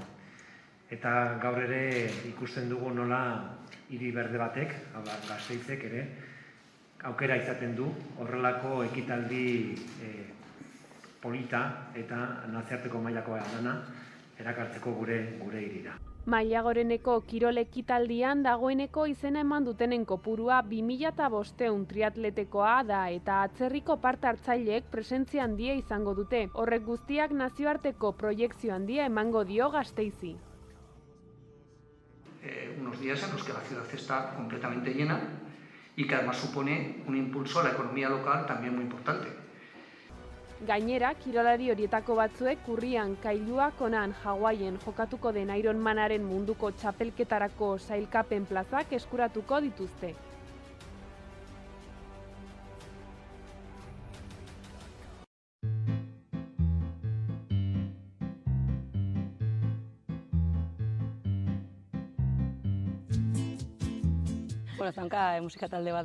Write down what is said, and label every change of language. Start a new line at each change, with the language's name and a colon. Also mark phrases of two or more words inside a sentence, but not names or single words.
Basque: Eta gaur ere ikusten dugu nola hiri berde batek, hau da Gasteizek ere, aukera izaten du horrelako ekitaldi polita eta nazioarteko mailakoa dana erakartzeko gure hirira. Maila goreneko kirol ekitaldian dagoeneko izena eman dutenen kopurua 2500 triatletekoa da eta atzerriko parte hartzaileek presentzia handia izango dute. Horrek guztiak nazioarteko proiekzio handia emango dio Gasteizi.
Spanish: Unos días en los que la ciudad está completamente llena y que además supone un impulso a la economía local también muy importante.
Basque: Gainera, kirolari horietako batzuek urrian Kailua Konan Hawaien jokatuko den Ironmanaren munduko txapelketarako sailkapen plazak eskuratuko dituzte. Zaunka musika talde bat da.